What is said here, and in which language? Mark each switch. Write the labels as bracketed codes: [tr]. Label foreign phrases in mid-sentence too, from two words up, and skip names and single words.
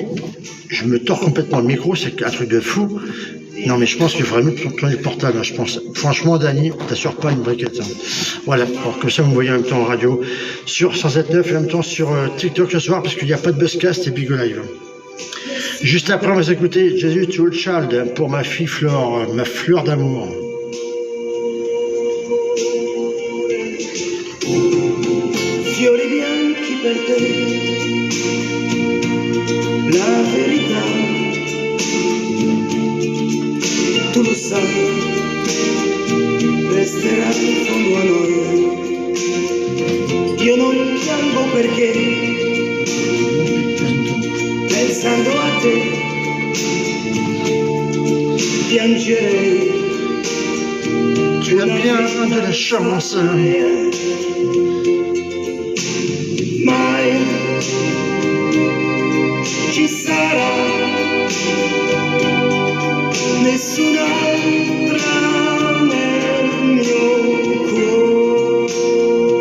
[fr] Je me tords complètement le micro, c'est un truc de fou. Non, mais je pense qu'il faudrait mieux tourner le portable, hein, je pense. Franchement, Dany, t'assures pas une briquette. Hein. Voilà, alors que ça, vous me voyez en même temps en radio sur 107.9 et en même temps sur TikTok ce soir, parce qu'il n'y a pas de Buzzcast et Bigo Live. Juste après, on va s'écouter Jésus to a Child pour ma fille Flore, ma fleur d'amour. [it] Fiori bianchi per te, la verità, tu lo sai, resterà in fondo a noi. Io non piango perché, pensando a te, piangerei. [fr] Tu as bien de la chance. [it] Mai ci sarà nessun'altra nel mio cuore.